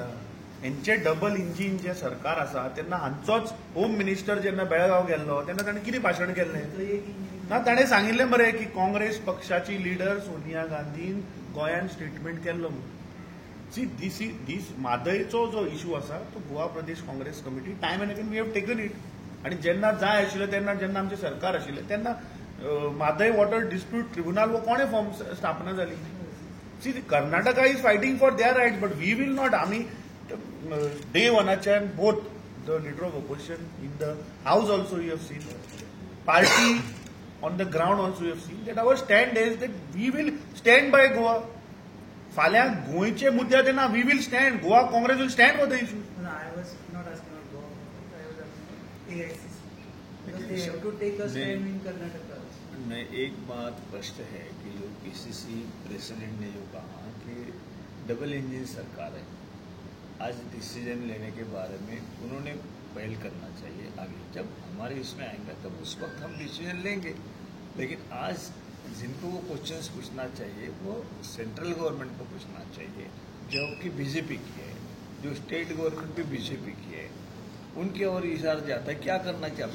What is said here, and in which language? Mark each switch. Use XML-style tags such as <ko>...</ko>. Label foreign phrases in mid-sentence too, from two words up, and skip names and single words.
<kok>हेंचें डबल इंजीन जें सरकार आसा तेन्ना हांचोच होम मिनिस्टर जेन्ना बेळगांव गेल्लो तेन्ना ताणें कितें भाशण केल्लें? तो एक इंजिन ना, ताणें सांगिल्लें मरे की काँग्रेस पक्षाची लिडर सोनिया गांधीन गोंयान स्टेटमेंट केल्लो म्हणून।</kok> <en>see this</en> <kok>म्हादयचो जो इशू आसा तो</kok> <en>गोवा प्रदेश काँग्रेस कमिटी time and again we have taken it,</en> <kok>आनी जेन्ना जाय आशिल्लें तेन्ना जेन्ना आमचें सरकार आशिल्लें तेन्ना म्हादय वॉटर डिस्प्यूट ट्रिब्युनल वो कोणें फॉर्म स्थापना जाली?</kok> <en>see Karnataka is fighting for their rights, but we will not,</en> <kok>आमी डे वनाच्यान</kok> <en>both the leader of opposition in the house also you have seen, party on the ground also you have seen that our stand is that we will stand by Goa.</en> <kok>फाल्यां गोंयचे मुद्दे तेन्ना</kok> <en>we will stand, Goa Congress will stand for the issue. No, I was not asking about Goa. I was asking AICC. Because they have to take a stand in Karnataka.</en> <hi>मैं एक बात स्पष्ट है कि जो पीसीसी प्रेसिडेंट ने जो कहा कि डबल इंजन सरकार है, आज डिसीजन लेने के बारे में उन्होंने पहल करना चाहिए आगे, जब हमारे इसमें आएंगे तब उस वक्त हम डिसीजन लेंगे, लेकिन आज जिनको वो क्वेश्चंस पूछना चाहिए वो सेंट्रल गवर्नमेंट को पूछना चाहिए, जो कि बीजेपी की है, जो स्टेट गवर्नमेंट भी बीजेपी की है, उनके और इशारा जाता है क्या करना चाहिए।</hi>